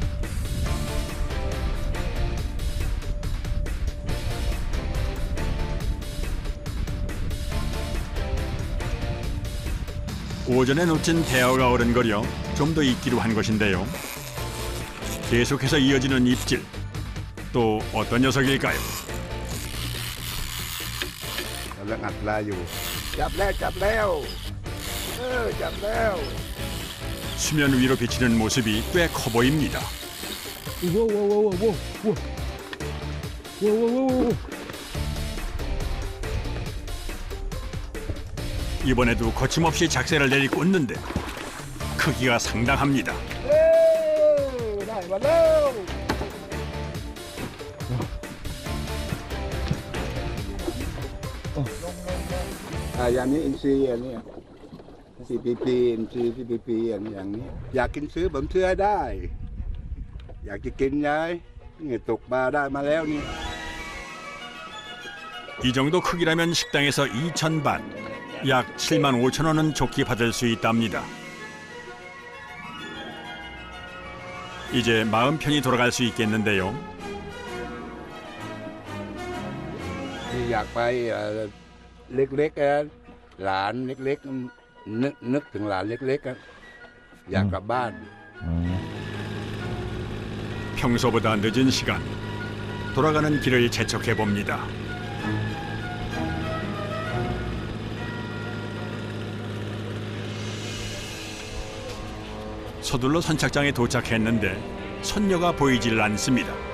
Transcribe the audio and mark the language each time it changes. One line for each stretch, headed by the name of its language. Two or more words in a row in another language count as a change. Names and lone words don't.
Korean: 오전에 놓친 대어가 어른거려 좀 더 있기로 한 것인데요. 계속해서 이어지는 입질. 또 어떤 녀석일까요?
Thai: กำลังอัดปลาอยู่จับแล้วจับแล้วจับแล้ว
Korean: 수면 위로 비치는 모습이 꽤 커 보입니다. 이번에도 거침없이 작새를 내리꽂는데 크기가 상당합니다.
Thai: ได้มาแล้วอย่างนี้อินทรีย์อันนี้ CPP อินทรีย์ CPP อย่างนี้อยากกินซื้อผมซื้อได้อยากจะกินยายนี่ตกปลาได้มาแล้วนี่
Korean: 이 정도 크기라면 식당에서 2,000밭, 약 7만 5천 원은 좋게 받을 수 있답니다. 이제 마음 편히 돌아갈 수 있겠는데요.
Thai: ที่อยากไปเล็กๆหลานเล็กๆนึกถึงหลานเล็กๆอยากกลับบ้าน
Korean: 평소보다 늦은 시간, 돌아가는 길을 재촉해 봅니다. 서둘러 선착장에 도착했는데 손녀가 보이질 않습니다.